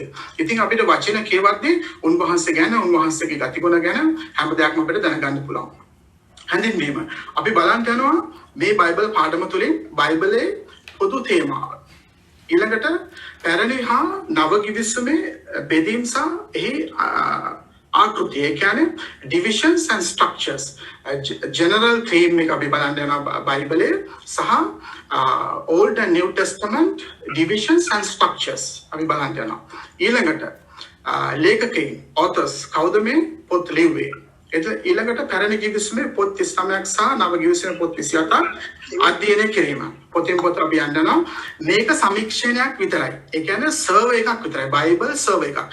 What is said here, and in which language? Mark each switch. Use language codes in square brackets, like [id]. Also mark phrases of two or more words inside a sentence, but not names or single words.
[si] ඉතින් අපිට වචන කියවද්දී උන්වහන්සේ ගැන, උන්වහන්සේගේ ගතිගුණ ගැන හැම දෙයක්ම අපිට දැනගන්න පුළුවන්. හැඳින්වීම. අපි බලන්න යනවා මේ බයිබල් පාඩම තුලින් බයිබලයේ පොදු තේමාව. ඊළඟට පැරණි හා නව කිවිසුමේ බෙදීම් සහ එහි ආකෘතිය. ඒ කියන්නේ [en] divisions and structures. general theme [si] එක අපි බලන්න යනවා බයිබලයේ සහ [en] Old and New Testament divisions and structures [si] අපි බලන්න යනවා. ඊළඟට ලේඛකයන් authors කවුද මේ පොත් ලිව්වේ? ඊළඟට පැරණි ගිවිසුමේ පොත් 39ක් සහ නව ගිවිසුමේ පොත් 27ක් අධ්‍යයනය කිරීම. පොතෙන් පොත අපි යනවා. මේක සමීක්ෂණයක් විතරයි. ඒ කියන්නේ සර්වේ එකක් විතරයි. [en] Bible survey [si] එකක්.